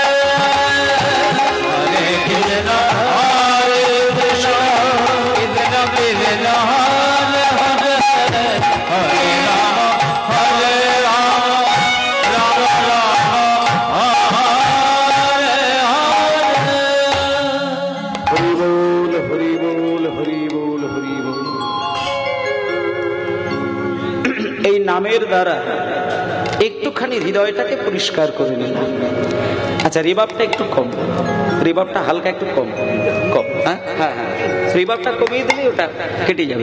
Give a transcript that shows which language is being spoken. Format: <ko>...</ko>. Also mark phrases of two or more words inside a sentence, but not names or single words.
<bn>হরে কৃষ্ণ হরে কৃষ্ণ কৃষ্ণ কৃষ্ণ হরে হরে হরে রাম হরে রাম রাম রাম হরে হরে হরি বল হরি বল হরি বল হরি বল। এই নামের দ্বারা একটুখানি হৃদয়টাকে পরিষ্কার করে নিলাম। আচ্ছা, রিবাবটা একটু কম, রিবাবটা হালকা একটু কম কম, হ্যাঁ হ্যাঁ হ্যাঁ, রিবাবটা কমিয়ে দিলে ওটা কেটে যাবে।</bn>